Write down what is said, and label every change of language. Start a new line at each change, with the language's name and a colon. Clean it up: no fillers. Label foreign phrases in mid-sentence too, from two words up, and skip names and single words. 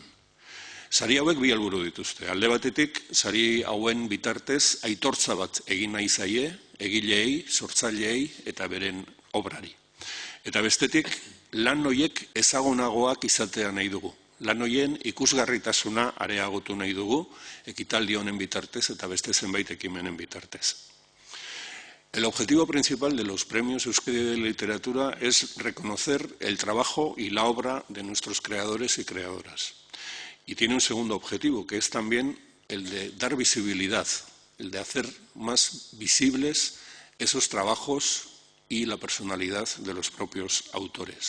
Basque: Sari hauek 2 helburu dituzte. Alde batetik, sari hauen bitartez aitortza bat egin nahi zaie, egileei, sortzaileei eta beren obrari. Eta bestetik, lan horiek ezagunagoak izatea nahi dugu. Lan horien ikusgarritasuna areagotu nahi dugu, ekitaldi honen bitartez eta beste zenbait ekimenen bitartez.
Spanish: El objetivo principal de los premios Euskadi de Literatura es reconocer el trabajo y la obra de nuestros creadores y creadoras. Y tiene un segundo objetivo, que es también el de dar visibilidad, el de hacer más visibles esos trabajos y la personalidad de los propios autores.